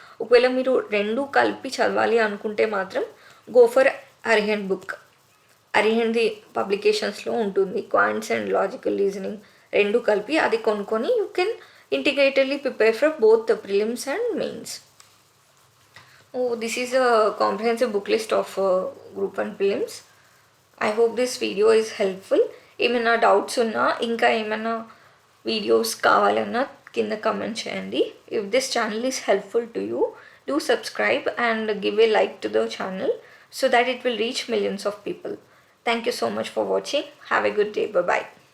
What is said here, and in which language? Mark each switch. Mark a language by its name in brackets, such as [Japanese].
[Telugu] ఒకవేళ మీరు రెండు కలిపి చదవాలి అనుకుంటే మాత్రం [English] Go for Arihant book. [Telugu] అరిహంట్ది పబ్లికేషన్స్లో ఉంటుంది, క్వాంట్స్ అండ్ లాజికల్ రీజనింగ్ రెండు కలిపి అది కొనుక్కొని [English] You can integratedly prepare for both the prelims and mains. This is a comprehensive book list of Group 1 prelims. I hope this video is helpful. [Telugu] ఏమైనా doubts ఉన్నా ఇంకా ఏమైనా videos కావాలన్నా కింద కమెంట్ చేయండి. [English] If this channel is helpful to you, do subscribe and give a like to the channel so that it will reach millions of people. Thank you so much for watching. Have a good day. Bye bye.